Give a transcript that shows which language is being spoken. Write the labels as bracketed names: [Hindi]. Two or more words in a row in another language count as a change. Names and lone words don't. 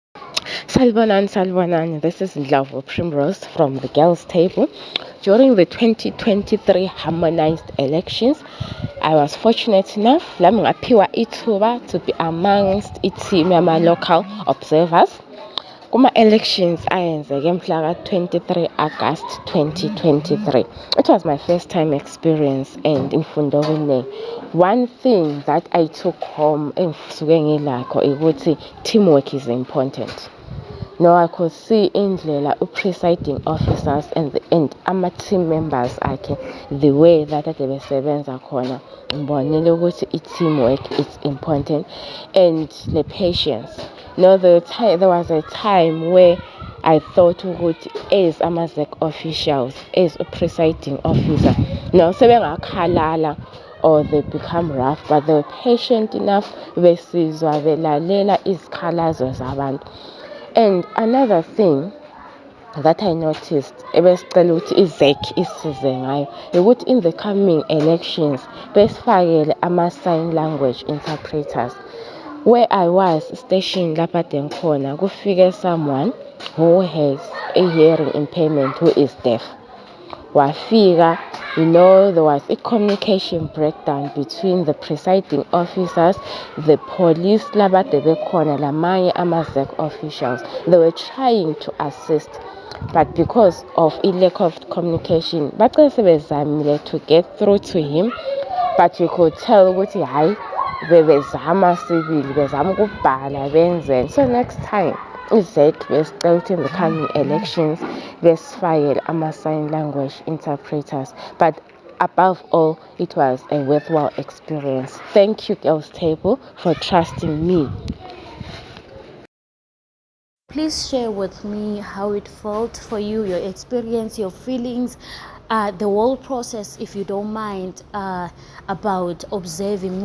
[English] Salvanan, this is Ndlovu Primrose from the Girls' Table. During the 2023 harmonized elections, I was fortunate enough to be amongst its local observers. [North Ndebele] Kuma elections ayenzeke mhla 23 August 2023. [English] It was my first time experience and in Fundovine. One thing that I took home [North Ndebele] engisuke ngilakho ukuthi [English] teamwork is important. No, I could see indlela presiding officers and ama-team members akhe, the way that [North Ndebele] besebenza khona. Ngibonile ukuthi i-teamwork [English] is important and the patience. No, there was a time where I thought ukuthi as ama-ZEC officials, as a presiding officer, no, sebengakhalala or they become rough, but they were patient enough [North Ndebele] besizwa belalela izikhalazo zabantu. [English] And another thing that I noticed, [North Ndebele] ebesicela ukuthi i-ZEC isize ngayo, ukuthi [English] in the coming elections [North Ndebele] besifakele [English] ama-sign language interpreters. Where I was stationed [North Ndebele] lapha khona, [English] kufike someone who has a hearing impairment who is deaf. Wafika, there was a communication breakdown between the presiding officers, the police, [North Ndebele] labade bekhona, lamanye ama-ZEC officials. [English] They were trying to assist, but because of a lack of communication, [North Ndebele] bacele sebezamile [English] to get through to him, but you could tell [North Ndebele] ukuthi hayi bebezama sibili, bezama ukubhala benzeni. [English] So next time [North Ndebele] i-ZEC besicela ukuthi [English] in the coming elections besifakele ama-sign language interpreters. But above all, it was a worthwhile experience. Thank you, Girls Table, for trusting me. Please share with me how it felt for you, your experience, your feelings, the whole process, if you don't mind, about observing.